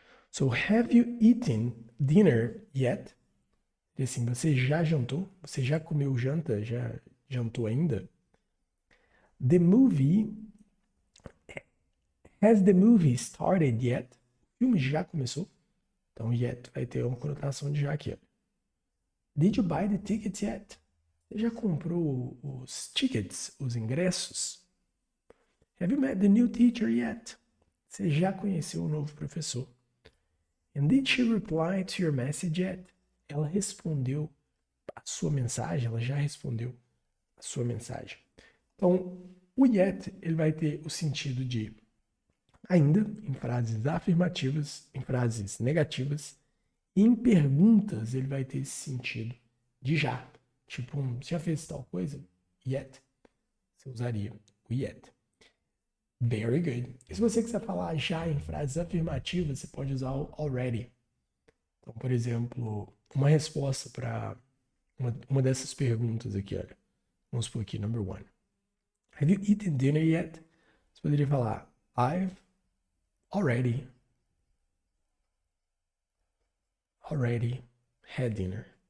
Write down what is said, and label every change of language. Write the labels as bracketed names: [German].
[English] So have you eaten dinner yet? [Portuguese] E assim, você já jantou? Você já comeu janta? Já jantou ainda? [English] The movie... Has the movie started yet? [Portuguese] O filme já começou? Então, yet vai ter uma conotação de já aqui. [English] Did you buy the tickets yet? [Portuguese] Você já comprou os tickets, os ingressos? [English] Have you met the new teacher yet? [Portuguese] Você já conheceu o novo professor? [English] And did she reply to your message yet? [Portuguese] Ela respondeu a sua mensagem? Ela já respondeu a sua mensagem? Então, o yet ele vai ter o sentido de ainda, em frases afirmativas, em frases negativas, e em perguntas ele vai ter esse sentido de já. Tipo, você já fez tal coisa? Yet. Você usaria o yet. [English] Very good. [Portuguese] E se você quiser falar já em frases afirmativas, você pode usar o already. Então, por exemplo, uma resposta para uma dessas perguntas aqui, olha. Vamos supor aqui, number 1. [English] Have you eaten dinner yet? [Portuguese] Você poderia falar, [English] I've already had dinner.